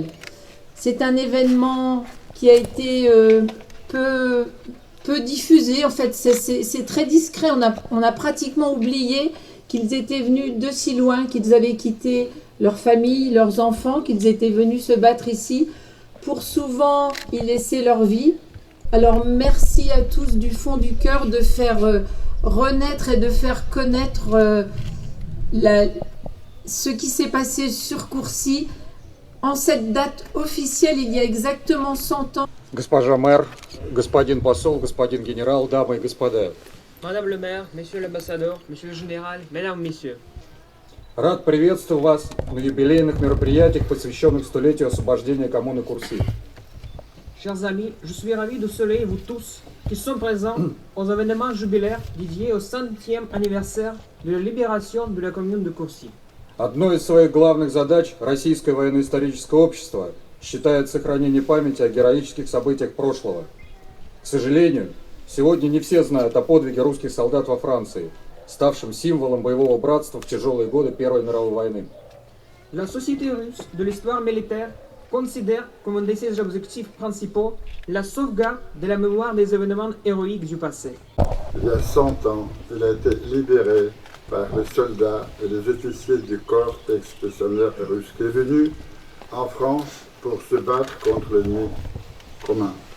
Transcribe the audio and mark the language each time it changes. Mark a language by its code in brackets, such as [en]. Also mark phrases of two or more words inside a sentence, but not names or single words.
[fr] C'est un événement qui a été peu diffusé, en fait c'est très discret, on a pratiquement oublié qu'ils étaient venus de si loin, qu'ils avaient quitté leur famille, leurs enfants, qu'ils étaient venus se battre ici pour souvent y laisser leur vie. Alors merci à tous du fond du cœur de faire renaître et de faire connaître ce qui s'est passé sur Courcy en cette date officielle il y a exactement 100 ans. [ru] Госпожа мэр, господин посол, господин генерал, дамы и господа, [fr] Madame le maire, monsieur l'ambassadeur, monsieur le général, mesdames, messieurs. [ru] Рад приветствовать вас на юбилейных мероприятиях, посвященных столетию освобождения коммуны Курси. [fr] Chers amis, je suis ravi de saluer vous tous qui sont présents aux événements jubilaires dédiés au 100e anniversaire de la libération de la commune de Курси. [ru] Одной из своих главных задач Российское военно-историческое общество считает сохранение памяти о героических событиях прошлого. К сожалению, сегодня не все знают о подвиге русских солдат во Франции, ставшем символом боевого братства в тяжелые годы Первой мировой войны. [fr] La société russe de l'histoire militaire considère comme un de ses objectifs principaux la sauvegarde de la mémoire des événements héroïques du passé. Il y a 100 ans, il a été libéré par les soldats et les officiers du corps expéditionnaire russe qui est venu en France pour se battre contre l'ennemi commun.